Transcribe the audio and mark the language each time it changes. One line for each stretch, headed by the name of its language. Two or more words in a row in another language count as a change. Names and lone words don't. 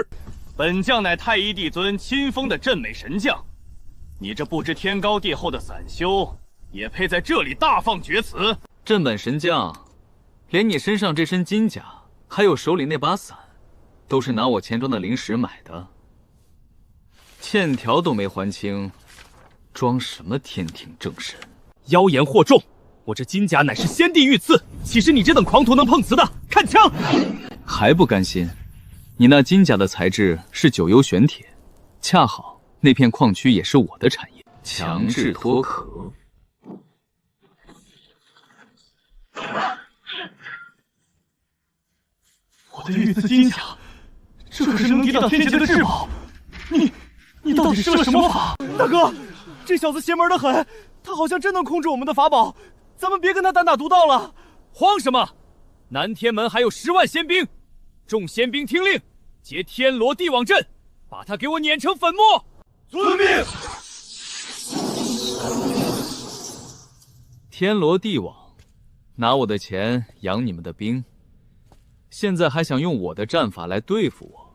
Chinese: 本將乃太一帝尊親封的鎮美神將，你這不知天高地厚的散修，也配在這裡大放厥詞？鎮本神將，連你身上這身金甲，還有手裡那把傘，都是拿我錢莊的靈石買的，欠條都沒還清，裝什麼天庭正神？妖言惑眾！我這金甲乃是先帝御賜，豈是你這等狂徒能碰瓷的？看槍！還不甘心？你那金甲的材質是九幽玄鐵，恰好那片礦區也是我的產業，強制脫殼。我的御賜金甲，這可是能抵擋天劫的至寶。你到底施了什麼法？大哥，這小子邪門得很，他好像真能控制我們的法寶，咱們別跟他單打獨鬥了。慌什麼？南天門還有10萬仙兵，眾仙兵聽令，結天羅地網陣，把他給我碾成粉末。遵命。天羅地網，拿我的錢養你們的兵，現在還想用我的戰法來對付我？